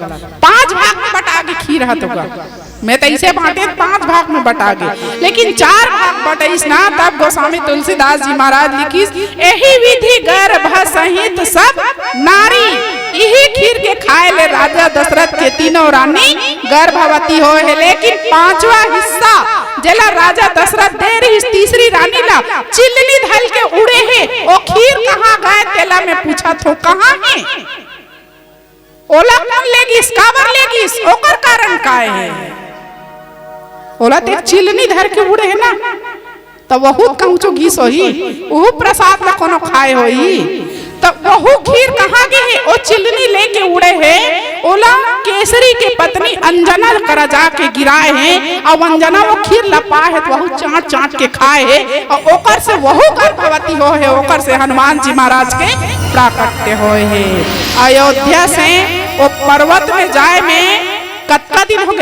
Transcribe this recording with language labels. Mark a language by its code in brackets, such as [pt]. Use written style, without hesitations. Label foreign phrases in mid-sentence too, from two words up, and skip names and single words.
[hne] 5 भाग में बटा के खीर है तो मैं तो इसे बांटे 5 भाग में बटा गए, लेकिन 4 भाग बटाइस ना, तब गोस्वामी तुलसीदास जी महाराज लिखिस, [awa] यही विधि गर्भ सहित सब नारी, [hne] यही खीर के खाए ले राजा दशरथ के तीनों रानी गर्भवती हो है। लेकिन 5वां हिस्सा जला राजा दशरथ दे रही तीसरी रानी ला चिल्ली धल के उड़े है, ओ खीर कहाँ गए तेला में पूछा तो कहाँ है? ओला कौन लेगिस, काबर लेगिस, ओकर कारण काय है? ओला ते चिलनी धर के उड़े है ना, तो वहू कहूँ घीस होही, वहू प्रसाद ला कोनो खाए होही, तो वहू खीर कहाँ गए है? ओ चिलनी लेके उड़े है, ओला केसरी के पत्नी अंजना करा जाके गिराए हैं, और अंजना वो खीर लपा है, तो वहू चाट चाट के खाए है, और ओकर से वहू गर्भवती हो है, ओकर से हनुमान जी महाराज के प्राकट्य हो है। अयोध्या से वो पर्वत में जाए में कतका दिन हो गए?